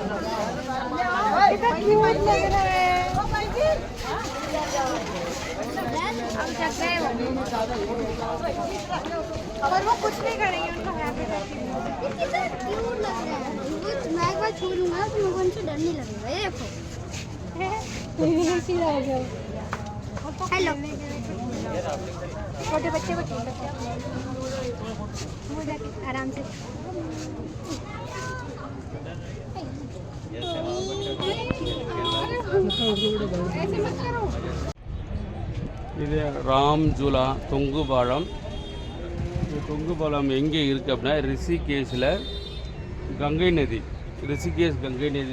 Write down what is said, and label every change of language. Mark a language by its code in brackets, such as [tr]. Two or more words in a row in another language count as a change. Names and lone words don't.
[hi] और वो कुछ नहीं करेंगे, उनका कितना क्यूट लग रहा है। मैं एक बार छू लूंगा तो मुझे उनसे डर नहीं लगेगा। ये देखो हेलो छोटे बच्चे को आराम से [ta] இது ராம்ஜுலா தொங்கு பாலம். இந்த தொங்கு பாலம் எங்கே இருக்குது அப்படின்னா ரிஷிகேஷில் கங்கை நதி, ரிஷிகேஷ் கங்கை நதி.